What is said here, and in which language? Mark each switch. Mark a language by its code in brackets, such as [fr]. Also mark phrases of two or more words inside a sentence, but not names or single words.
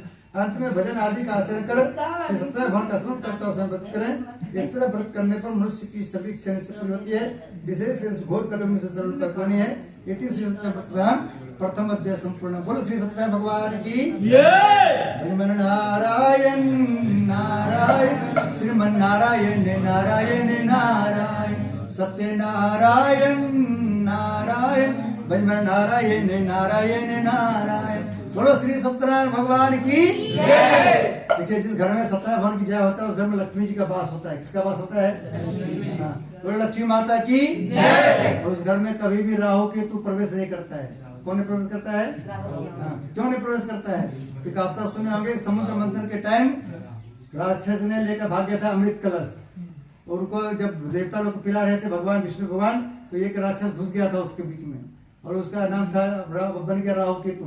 [hi] अंत में भजन आदि का आचरण कर श्री सत्यनारायण भगवान का स्मरण करता हुए व्रत करें। इस तरह व्रत करने पर मनुष्य की सभी इच्छाएं से पूरी होती है। विशेष घोर कलम में से सरल तत्वानी है। इति श्री सत्यनारायण प्रथम अध्याय संपूर्ण। बोलो श्री सत्यनारायण भगवान की श्रीमन नारायण नारायण श्रीमन नारायण नारायण नारायण सत्य नारायण नारायण भजमन नारायण नारायण नारायण। बोलो श्री सत्यनारायण भगवान की जय। देखिए जिस घर में सत्यनारायण भगवान की जय होता है उस घर में लक्ष्मी जी का वास होता है। किसका वास होता है? हाँ, बोलो लक्ष्मी माता की जय। उस घर में कभी भी राहु केतु प्रवेश नहीं करता है। कौन नहीं प्रवेश करता है? हाँ, क्यों नहीं प्रवेश करता है? क्योंकि आप सब सुने होंगे समुद्र मंथन के टाइम राक्षस ने लेकर भाग गया था अमृत कलश, और उनको जब देवता लोग पिला रहे थे भगवान विष्णु भगवान, तो एक राक्षस घुस गया था उसके बीच में और उसका नाम था बन गया राहु केतु।